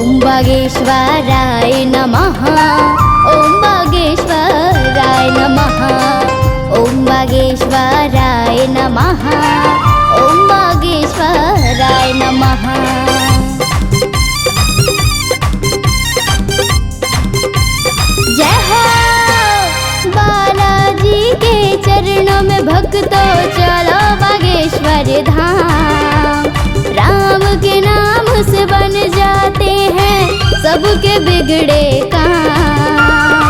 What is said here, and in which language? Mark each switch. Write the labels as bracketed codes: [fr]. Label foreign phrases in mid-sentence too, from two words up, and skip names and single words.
[sa] वागेश्वराय नमः। ॐ वागेश्वराय नमः। ॐ वागेश्वराय नमः। ॐ वागेश्वराय नमः। [hi] जय हो बालाजी के चरणों में भक्तों चलो बागेश्वर धाम। राम के नाम से बन जाते हैं सबके बिगड़े काम।